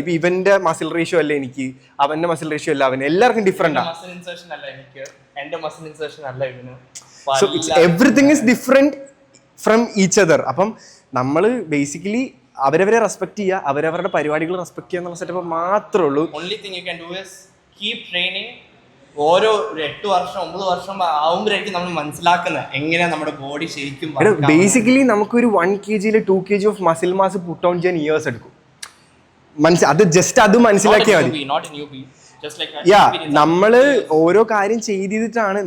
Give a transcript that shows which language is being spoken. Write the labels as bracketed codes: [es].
[ml] ഇപ്പം ഇവൻ്റെ muscle ratio അല്ല എനിക്ക്, അവൻ്റെ മസിൽ റേഷ്യോ അല്ല അവൻ, എല്ലാവർക്കും ഡിഫറെൻ്റാണ്. [en] So everything is different from each other. [ml] അപ്പം നമ്മൾ ബേസിക്കലി അവരവരെ റെസ്പെക്ട് ചെയ്യുക, അവരവരുടെ പരിപാടികൾ റെസ്പെക്ട് ചെയ്യുക എന്നുള്ള സെറ്റപ്പ് മാത്രമേ ഉള്ളൂ. [en] Only thing you can do is keep training [ml] ഓരോ 8 വർഷം 9 വർഷം ആവുമ്പോഴേക്കും നമ്മൾ മനസ്സിലാക്കുന്നത് എങ്ങനെയാ നമ്മുടെ ബോഡി ശരിക്കും ബേസിക്കലി നമുക്കൊരു 1 kg 2 kg of muscle mass put on ചെയ്യാൻ ഇയേഴ്സ് എടുക്കും. അത് ജസ്റ്റ് അത് മനസ്സിലാക്കിയാൽ മതി. യാ, നമ്മള് ഓരോ കാര്യം ചെയ്തിട്ടാണ്.